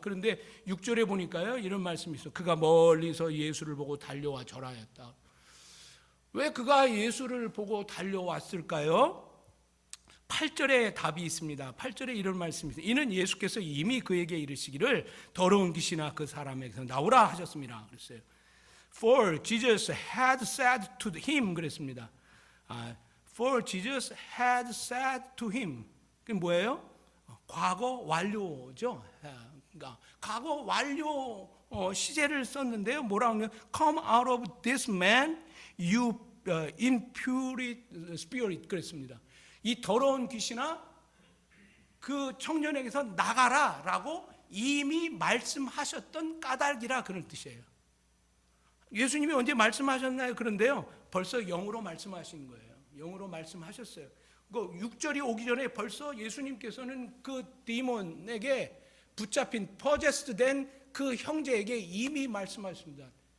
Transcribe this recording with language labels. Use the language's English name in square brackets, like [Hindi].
[Korean] 그런데 6절에 보니까요, 이런 말씀이 있어요. 그가 멀리서 예수를 보고 달려와 절하였다. 왜 그가 예수를 보고 달려왔을까요? 8절에 답이 있습니다. 8절에 이런 말씀이 있어요. 이는 예수께서 이미 그에게 이르시기를 더러운 귀신아 그 사람에게서 나오라 하셨습니다. 그랬어요. [English] For Jesus had said to him [Korean] 그랬습니다. [English] For Jesus had said to him. [Korean] 그게 뭐예요? 과거 완료죠. 그러니까 과거 완료 시제를 썼는데요. 뭐라고 하면 [English] Come out of this man, you impure spirit [Korean] 그랬습니다. 이 더러운 귀신아 그 청년에게서 나가라라고 이미 말씀하셨던 까닭이라 그런 뜻이에요. 예수님이 언제 말씀하셨나요? 그런데요, 벌써 영으로 말씀하신 거예요. 영으로 말씀하셨어요. 그 6절이 오기 전에 벌써 예수님께서는 그 디몬에게 붙잡힌 포제스드 된 그 형제에게 이미 말씀하셨습니다.